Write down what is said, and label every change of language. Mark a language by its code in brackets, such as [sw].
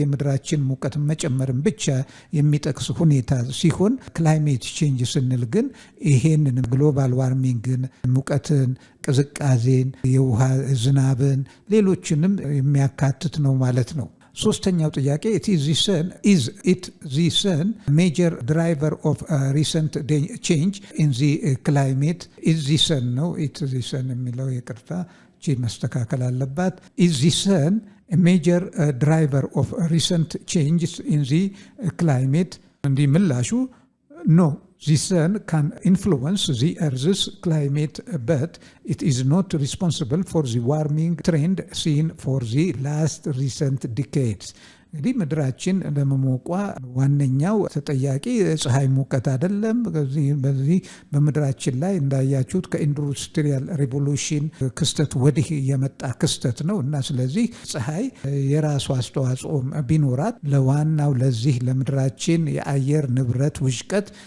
[am] የምድራችን ሙቀት መጨመርን ብቻ የሚጠቅስ ሁኔታ ሲሆን ክላይሜት ቼንጅ ስንል ግን ይሄንን ግሎባል ዋርሚንግን፣ ሙቀትን፣ ቅዝቃዜን፣ የውሃ ዝናብን፣ ሌሎችንም የሚያካትት ነው ማለት ነው። ሶስተኛው ጥያቄ [en] is it the sun major driver of recent change in the climate? is the sun [am] ነው [en] it the sun [am] የሚለው ይቅርታ ቺ መስተካከል አለባት። [en] is the sun a major driver of recent changes in the climate? [am] እንዲህ ምላሹ [en] no. The sun can influence the Earth's climate, but it is not responsible for the warming trend seen for the last recent decades. [am] እንግዲህ ምድራችን ለመሞቋ ዋነኛው ተጠያቂ ፀሐይ ሙቀት አይደለም። በዚህ በምድራችን ላይ እንዳያችሁት ከኢንዱስትሪያል ሪቮሉሽን ክስተት ወዲህ የመጣ ክስተት ነው እና ስለዚህ ፀሐይ የራሱ አስተዋጽኦ ቢኖራት ለዋናው ለዚህ ለምድራችን የአየር ንብረት ውሽቀት